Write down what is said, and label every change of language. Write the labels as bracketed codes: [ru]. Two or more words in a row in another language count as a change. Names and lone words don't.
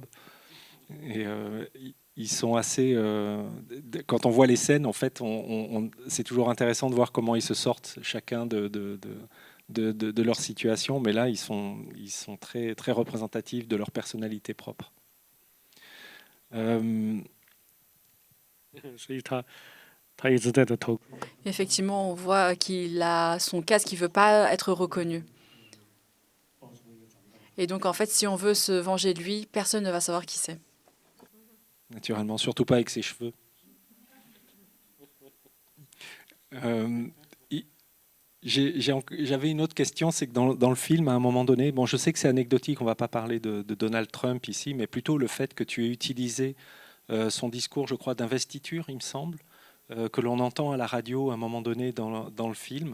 [fr] Et ils sont assez. Quand on voit les scènes, en fait, c'est toujours intéressant de voir comment ils se sortent chacun de leur situation, mais là, ils sont très, très représentatifs de leur personnalité propre. [zh] 所以他一直戴着头。 [fr] Effectivement, on voit qu'il a son casque qui ne veut pas être reconnu. Et donc, en fait, si on veut se venger de lui, personne ne va savoir qui c'est. Naturellement, surtout pas avec ses cheveux. J'avais une autre question, c'est que dans le film, à un moment donné, bon, je sais que c'est anecdotique, on ne va pas parler de Donald Trump ici, mais plutôt le fait que tu aies utilisé son discours, je crois, d'investiture, il me semble, que l'on entend à la radio à un moment donné dans le film.